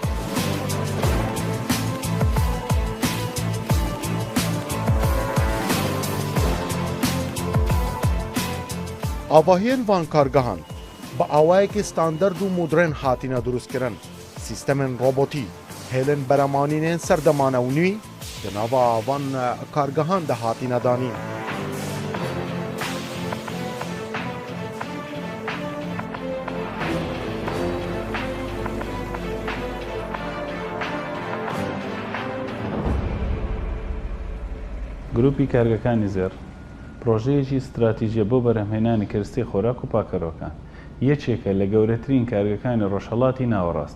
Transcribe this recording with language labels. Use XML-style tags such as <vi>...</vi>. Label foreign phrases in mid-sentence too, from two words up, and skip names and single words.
<ku>Avahiyên van kargehan bi awayekî standard û modern hatîne drûstkirin. Sîstemên robotî hêlên beremanînên serdemane û nû di nava van kargehan de hatîne danîn.</ku> <ckb>گروپی کارگەکانی زێر پرۆژەیەکی استراتیژیە بۆ بەرهەمهێنانی کەرستی خۆراک و پاکەرۆکان یەکێکە لە گەورەترین کارگەکانی ڕۆژهەڵاتی ناوەڕاست.</ckb>